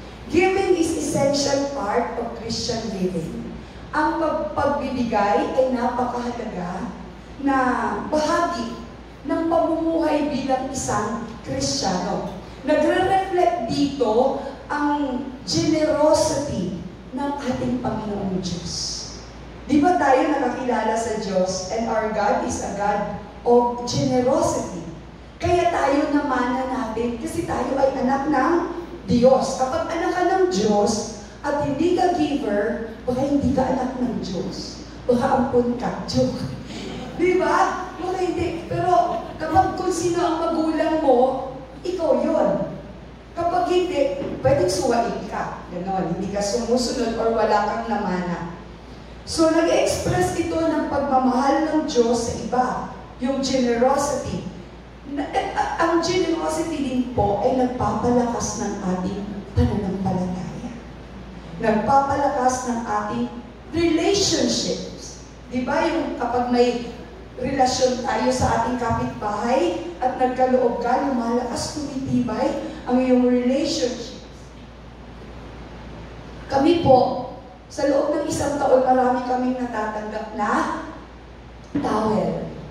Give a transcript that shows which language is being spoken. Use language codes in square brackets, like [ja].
[en] Giving is essential part of Christian living. [tl] Ang pagbibigay ay napakahalaga na bahagi ng pamumuhay bilang isang Kristiyano. Nagre-reflect dito ang generosity ng ating Panginoong Diyos. Di ba tayo nakakilala sa Diyos [en] and our God is a God of generosity? [tl] Kaya tayo namana natin kasi tayo ay anak ng Diyos. Kapag anak ka ng Diyos at hindi ka giver, baka hindi ka anak ng Diyos. Baka ampun ka. Joke. Di ba? Baka hindi. Pero kapag kung sino ang magulang mo, ikaw yun. Kapag hindi, pwedeng suwain ka. Ganon. Hindi ka sumusunod or wala kang namana. So, nag-express ito ng pagmamahal ng Diyos sa iba. Yung generosity. Ang generosity din po ay nagpapalakas ng ating pananampalataya. Nagpapalakas ng ating relationships. Di ba yung kapag may relasyon tayo sa ating kapitbahay at nagkaloob ka, lumalakas, tumitibay ang iyong relationship. Kami po, sa loob ng isang taon, marami kaming natatanggap na towel.